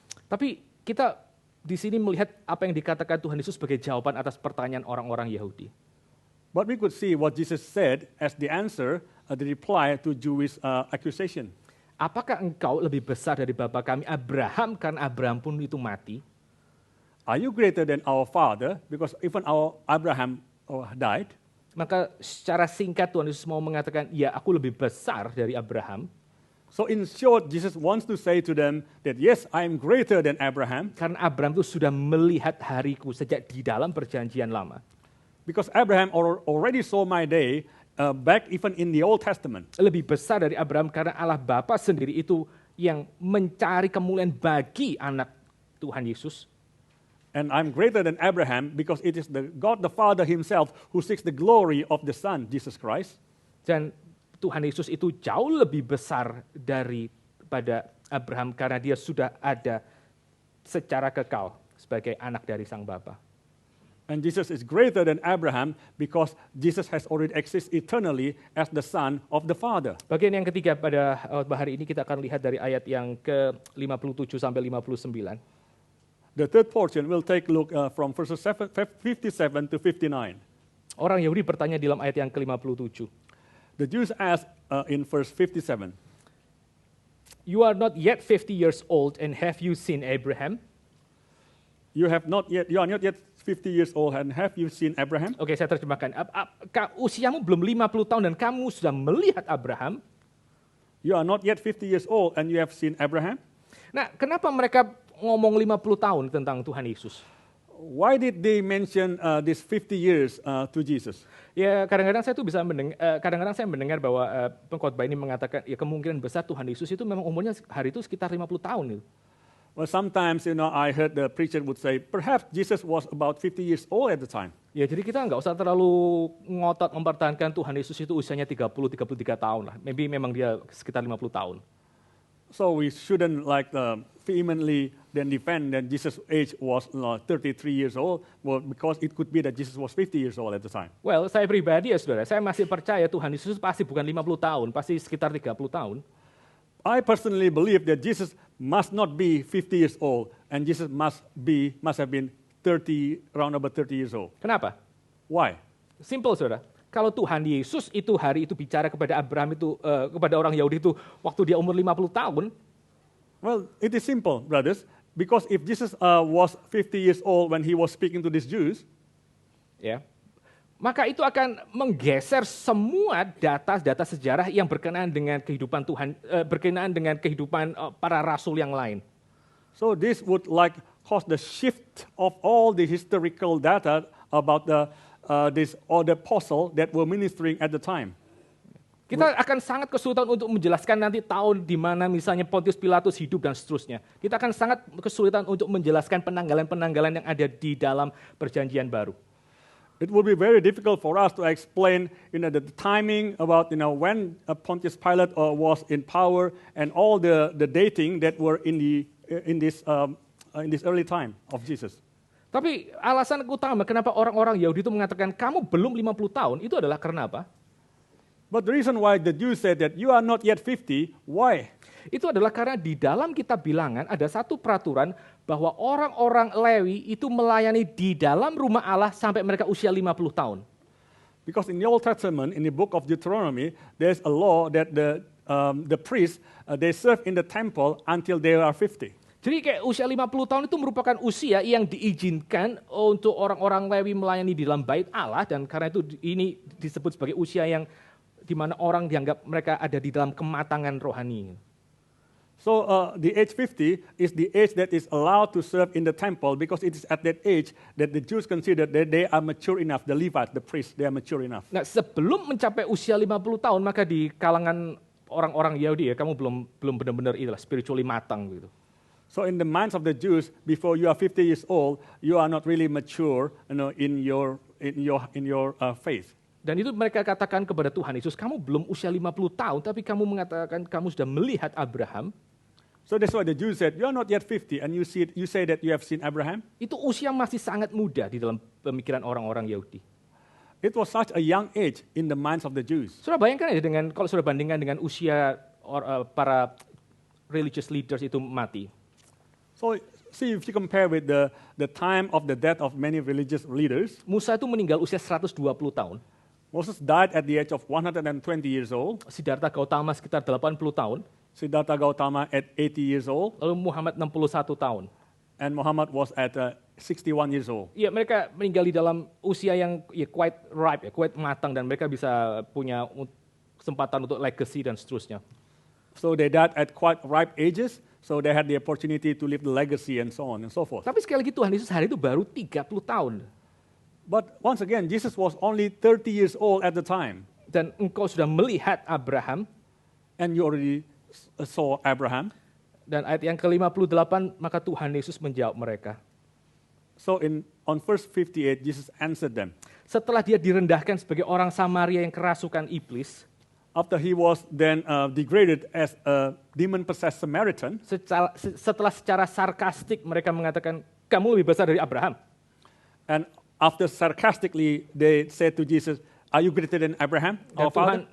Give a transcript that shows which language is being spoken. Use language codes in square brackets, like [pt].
[id] Tapi kita di sini melihat apa yang dikatakan Tuhan Yesus sebagai jawaban atas pertanyaan orang-orang Yahudi. [en] But we could see what Jesus said as the answer, the reply to Jewish accusation. [id] Apakah engkau lebih besar dari bapa kami Abraham karena Abraham pun itu mati? [en] Are you greater than our father? Because even our Abraham died. [id] Maka secara singkat Tuhan Yesus mau mengatakan, ya aku lebih besar dari Abraham. [en] So in short, Jesus wants to say to them that yes, I am greater than Abraham. [id] Karena Abraham itu sudah melihat hariku sejak di dalam perjanjian lama. [en] Because Abraham already saw my day back even in the Old Testament. [id] Lebih besar dari Abraham karena Allah Bapa sendiri itu yang mencari kemuliaan bagi anak Tuhan Yesus. [en] And I'm greater than Abraham because it is God the Father himself who seeks the glory of the Son, Jesus Christ. [id] Dan Tuhan Yesus itu jauh lebih besar daripada Abraham karena dia sudah ada secara kekal sebagai anak dari Sang Bapa. [en] And Jesus is greater than Abraham because Jesus has already existed eternally as the Son of the Father. [id] Bagian yang ketiga pada hari ini kita akan lihat dari ayat yang ke-57 sampai 59. [en] The third portion will take a look from verses 57 to 59. [id] Orang Yahudi bertanya di dalam ayat yang ke-57. [en] The Jews ask in verse 57, You are not yet 50 years old and have you seen Abraham? You are not yet 50 years old and have you seen Abraham? [id] Oke, saya terjemahkan. Usiamu belum 50 tahun dan kamu sudah melihat Abraham? [en] You are not yet 50 years old and you have seen Abraham? [id] Nah, kenapa mereka ngomong 50 tahun tentang Tuhan Yesus? [en] Why did they mention this 50 years to Jesus? [id] Ya, kadang-kadang saya tuh bisa kadang-kadang saya mendengar bahwa pengkhotbah ini mengatakan ya kemungkinan besar Tuhan Yesus itu memang umurnya hari itu sekitar 50 tahun gitu. [en] Well, sometimes, I heard the preacher would say, perhaps Jesus was about 50 years old at the time. [id] Ya, jadi kita nggak usah terlalu ngotot mempertahankan Tuhan Yesus itu usianya 30-33 tahun lah. Maybe memang dia sekitar 50 tahun. [en] So we shouldn't vehemently then defend that Jesus' age was 33 years old, well, because it could be that Jesus was 50 years old at the time. [id] Well, saya pribadi ya saudara, saya masih percaya Tuhan Yesus pasti bukan 50 tahun, pasti sekitar 30 tahun. [en] I personally believe that Jesus must not be 50 years old, and Jesus must have been around about 30 years old. [id] Kenapa? [en] Why? [id] Simple, saudara. Kalau Tuhan Yesus itu hari itu bicara kepada Abraham itu, kepada orang Yahudi itu, waktu dia umur 50 tahun. [en] Well, it is simple, brothers. Because if Jesus was 50 years old when he was speaking to these Jews, [id] ya, maka itu akan menggeser semua data sejarah yang berkenaan dengan kehidupan Tuhan, berkenaan dengan kehidupan para rasul yang lain. [en] So this would cause the shift of all the historical data about all the apostle that were ministering at the time. [id] Kita akan sangat kesulitan untuk menjelaskan nanti tahun di mana misalnya Pontius Pilatus hidup dan seterusnya. Kita akan sangat kesulitan untuk menjelaskan penanggalan-penanggalan yang ada di dalam Perjanjian Baru. [en] It would be very difficult for us to explain, the timing about, when Pontius Pilate was in power and all the dating that were in this early time of Jesus. [id] Tapi alasan utama kenapa orang-orang Yahudi itu mengatakan kamu belum 50 tahun itu adalah karena apa? [en] But the reason why the Jews said that you are not yet 50, why? [id] Itu adalah karena di dalam kitab Bilangan ada satu peraturan bahwa orang-orang Lewi itu melayani di dalam rumah Allah sampai mereka usia 50 tahun. [en] Because in the Old Testament, in the book of Deuteronomy, there's a law that the priests, they serve in the temple until they are 50. [id] Jadi kayak usia 50 tahun itu merupakan usia yang diizinkan untuk orang-orang Lewi melayani di dalam bait Allah, dan karena itu ini disebut sebagai usia yang di mana orang dianggap mereka ada di dalam kematangan rohani. [en] So the age 50 is the age that is allowed to serve in the temple because it is at that age that the Jews consider that they are mature enough, the Levites, the priests, they are mature enough. [id] Nah, sebelum mencapai usia 50 tahun, maka di kalangan orang-orang Yahudi ya, kamu belum benar-benar itulah spiritually matang gitu. [en] So in the minds of the Jews, before you are 50 years old, you are not really mature, in your faith. [id] Dan itu mereka katakan kepada Tuhan Yesus, kamu belum usia 50 tahun, tapi kamu mengatakan kamu sudah melihat Abraham. [en] So that's why the Jews said, you are not yet 50, and you say that you have seen Abraham. [id] Itu usia masih sangat muda di dalam pemikiran orang-orang Yahudi. [en] It was such a young age in the minds of the Jews. [id] Saudara bayangkan ya, kalau saudara bandingkan dengan usia para [en] religious leaders [id] itu mati. [en] So see if you compare with the time of the death of many religious leaders. [id] Musa itu meninggal usia 120 tahun. [en] Moses died at the age of 120 years old. [id] Siddhartha Gautama sekitar 80 tahun. [en] Siddhartha Gautama at 80 years old. [id] Lalu Muhammad 61 tahun. [en] And Muhammad was at 61 years old. [id] Ya, mereka meninggal di dalam usia yang [en] quite ripe, [id] quite matang, dan mereka bisa punya kesempatan untuk legacy dan seterusnya. [en] So they died at quite ripe ages, so they had the opportunity to leave the legacy and so on and so forth. [id] Tapi sekali lagi Tuhan Yesus hari itu baru 30 tahun. [en] But once again, Jesus was only 30 years old at the time. [id] Dan engkau sudah melihat Abraham. [en] And you already saw Abraham. [id] Dan ayat yang ke-58, maka Tuhan Yesus menjawab mereka. [en] So on verse 58, Jesus answered them. [id] Setelah dia direndahkan sebagai orang Samaria yang kerasukan iblis, [en] after he was then degraded as a demon-possessed Samaritan, [id] setelah secara sarkastik mereka mengatakan, kamu lebih besar dari Abraham. [en] And after sarcastically they said to Jesus, are you greater than Abraham, our father?